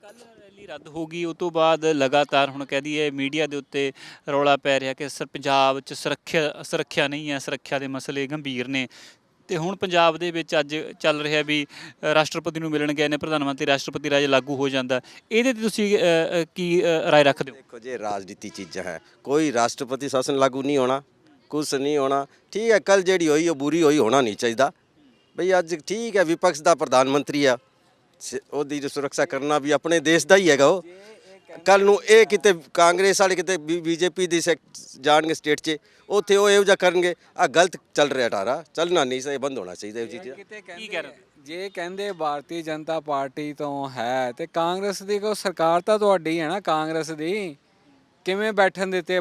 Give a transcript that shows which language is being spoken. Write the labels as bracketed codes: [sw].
[pa] Rally ਰੱਦ ਹੋ ਗਈ, ਉਸ ਤੋਂ ਬਾਅਦ ਲਗਾਤਾਰ ਹੁਣ ਕਹਿ ਦਈਏ ਮੀਡੀਆ ਦੇ ਉੱਤੇ ਰੌਲਾ ਪੈ ਰਿਹਾ ਕਿ ਪੰਜਾਬ 'ਚ ਸੁਰੱਖਿਆ ਨਹੀਂ ਹੈ, ਸੁਰੱਖਿਆ ਦੇ ਮਸਲੇ ਗੰਭੀਰ ਨੇ। ਤੇ ਹੁਣ ਪੰਜਾਬ ਦੇ ਵਿੱਚ ਅੱਜ ਚੱਲ ਰਿਹਾ ਵੀ ਰਾਸ਼ਟਰਪਤੀ ਨੂੰ ਮਿਲਣ ਗਏ ਨੇ ਪ੍ਰਧਾਨ ਮੰਤਰੀ, ਰਾਸ਼ਟਰਪਤੀ ਰਾਜ ਲਾਗੂ ਹੋ ਜਾਂਦਾ, ਇਹਦੇ ਤੇ ਤੁਸੀਂ ਕੀ ਰਾਏ ਰੱਖਦੇ ਹੋ? [hi] देखो जी राजनीति चीज़ है, कोई राष्ट्रपति शासन लागू नहीं होना, कुछ नहीं होना। ठीक है, कल जेड़ी हुई वो बुरी हुई होना नहीं चाहिए भई। अज ठीक है, विपक्ष का प्रधानमंत्री है, ਉਹਦੀ सुरक्षा करना भी अपने देश का ही हैगा। वो कल [pa] ਨੂੰ ਇਹ ਕਿਤੇ ਕਾਂਗਰਸ ਵਾਲੇ ਕਿਤੇ ਬੀਜੇਪੀ ਦੀ ਜਾਣਗੇ ਸਟੇਟ 'ਚ, ਉੱਥੇ ਉਹ ਇਹੋ ਜਿਹਾ ਕਰਨਗੇ। ਆ ਗਲਤ ਚੱਲ ਰਿਹਾ ਟਾਰਾ, ਚੱਲਣਾ ਨਹੀਂ ਸਹੀ, ਬੰਦ ਹੋਣਾ ਚਾਹੀਦਾ ਇਹ ਚੀਜ਼। ਕੀ ਕਹਿ ਰਹੇ ਹੋ? ਜੇ ਕਹਿੰਦੇ ਭਾਰਤੀ ਜਨਤਾ ਪਾਰਟੀ ਤੋਂ ਹੈ ਤੇ ਕਾਂਗਰਸ ਦੀ ਕੋ ਸਰਕਾਰ ਤਾਂ ਤੁਹਾਡੀ ਹੈ ਨਾ, ਕਾਂਗਰਸ ਦੀ ਕਿਵੇਂ ਬੈਠਣ ਦਿੱਤੇ?